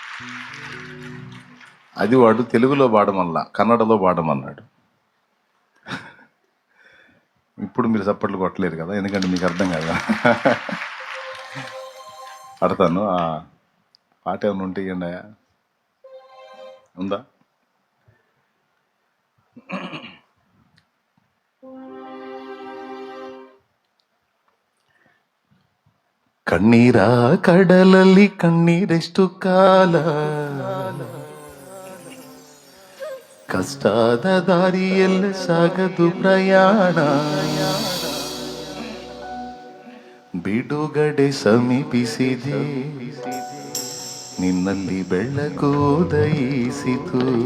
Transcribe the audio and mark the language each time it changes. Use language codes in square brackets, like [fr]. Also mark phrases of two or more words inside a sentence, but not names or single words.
[te] అది వాడు తెలుగులో పాడమల్లా, కన్నడలో పాడమన్నాడు. ఇప్పుడు మీరు చప్పట్లు కొట్టలేరు కదా, ఎందుకంటే మీకు అర్థం కదా. పడతాను. ఆ పాట ఏమైనా ఉంటే ఇవ్వండి. ఉందా? [kn] ಕಣ್ಣೀರ ಕಡಲಲ್ಲಿ ಕಣ್ಣೀರೆಷ್ಟು ಕಾಲ, ಕಷ್ಟದ ದಾರಿಯಲ್ಲ ಸಾಗದು ಪ್ರಯಾಣ, ಬಿಡುಗಡೆ ಸಮೀಪಿಸಿದೆ, ನಿನ್ನಲ್ಲಿ ಬೆಳಕು ಉದಯಿಸಿತು.